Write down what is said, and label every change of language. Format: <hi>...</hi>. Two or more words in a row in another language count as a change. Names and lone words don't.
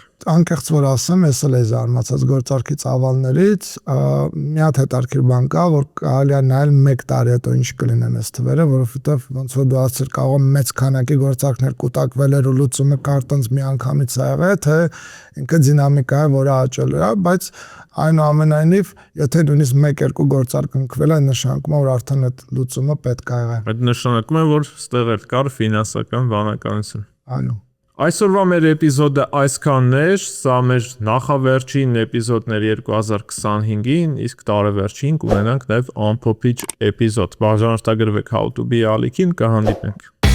<hy>Անկեղծ որ ասեմ, ես էլ էի զարմացած գործարքի ծավալներից, մի հատ հետարքիր բան կա, որ կարելի է նայել 1 տարի հետո ինչ կլինեն այս թվերը, որովհետև ոնց որ դու ասել կարող մեծ քանակի գործարքներ կուտակվել էր ու լուծումը կարտոնց մի անգամից ա եղել, թե ինքը դինամիկա է, որը աճել է, բայց այնուամենայնիվ, եթե նույնիսկ 1-2 գործարք ընկվել է, նշանակում է, որ արդեն այդ լուծումը պետք է եղել։ Այդ նշանակում է, որ ստեղ էլ կար ֆինանսական բանականություն։ Այո։ Այսօրվա մեր էպիզոդը այսքանն էր, սա մեր նախավերջին էպիզոդն էր 2025-ին, իսկ տարեվերջին կունենանք նաև ամփոփիչ էպիզոդ։ Բաժանորդագրվեք How to be ալիքին, կհանդիպենք։</hy>